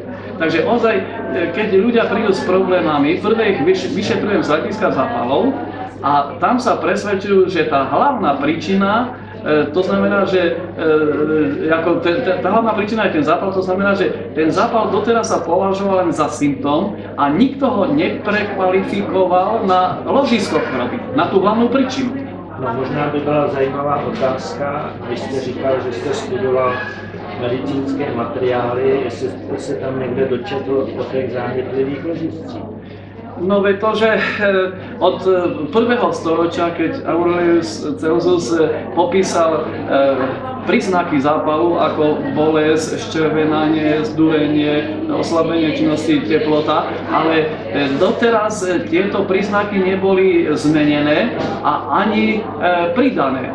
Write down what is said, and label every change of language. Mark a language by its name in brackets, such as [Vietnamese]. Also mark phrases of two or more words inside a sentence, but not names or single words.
[Slovak] Takže ozaj, keď ľudia prídu s problémami, prvé ich vyšetrujem z hľadiska zápalov a tam sa presvedčujú, že tá hlavná príčina, to znamená, že tá hlavná príčina je ten zápal, to znamená, že ten zápal doteraz sa považoval len za symptóm a nikto ho neprekvalifikoval na ložisko choroby, na tú hlavnú príčinu. [Czech] No možná by byla zajímavá otázka, když jste říkal, že jste studoval medicínské materiály, jestli jste se tam někde dočetl o těch zánětlivých ložiscích. [Slovak] No veď to, že od prvého storočia, keď Aurelius Celsus popísal príznaky zápalu ako bolesť, ščervenanie, zdúrenie, oslabenie činnosti, teplota, ale doteraz tieto príznaky neboli zmenené a ani pridané.